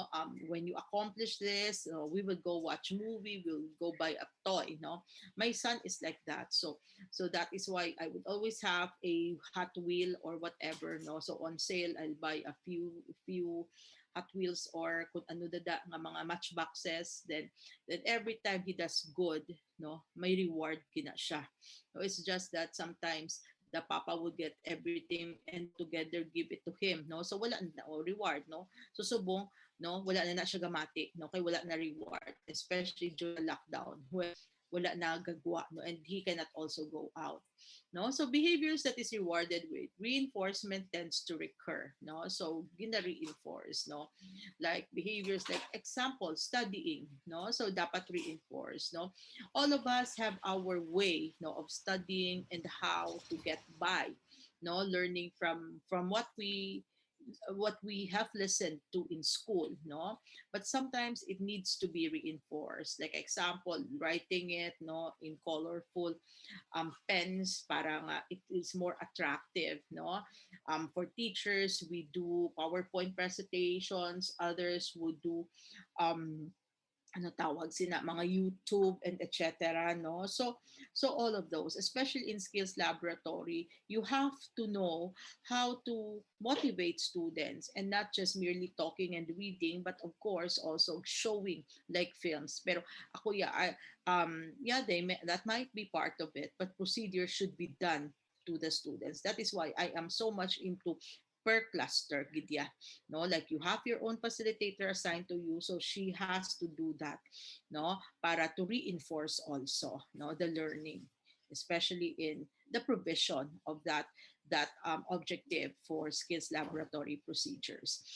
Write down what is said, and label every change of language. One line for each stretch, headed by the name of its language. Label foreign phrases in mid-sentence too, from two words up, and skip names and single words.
English: When you accomplish this, we will go watch movie, we'll go buy a toy, no. My son is like that. So that is why I would always have a Hot Wheel or whatever, no. So on sale, I'll buy a few Hot Wheels, or
Hiligaynon: kung ano dada nga mga matchboxes.
English: Then every time he does good, no,
Hiligaynon: may reward kina siya.
English: So it's just that sometimes the papa would get everything and together give it to him, no.
Hiligaynon: So wala na reward, no. So subong, no, wala na siya gamati, no, kay wala na reward,
English: especially during the lockdown when
Hiligaynon: wala na gagwa, no,
English: and he cannot also go out, no. So behaviors that is rewarded with reinforcement tends to recur, no. So gina reinforce, no, like behaviors like example studying, no, so dapat reinforce, no. All of us have our way, no, of studying and how to get by, no, learning from what we have listened to in school, no. But sometimes it needs to be reinforced, like example writing it, no, in colorful pens
Hiligaynon: para nga
English: it is more attractive, no. For teachers, we do PowerPoint presentations, others would do
Hiligaynon: um ano tawag sina mga
English: YouTube and etc. No, so all of those, especially in skills laboratory, you have to know how to motivate students, and not just merely talking and reading, but of course also showing like films.
Hiligaynon: Pero ako
English: yeah, that might be part of it, but procedure should be done to the students. That is why I am so much into per cluster gidya, no, like you have your own facilitator assigned to you, so she has to do that, no, para to reinforce also, no, the learning, especially in the provision of that objective for skills laboratory procedures.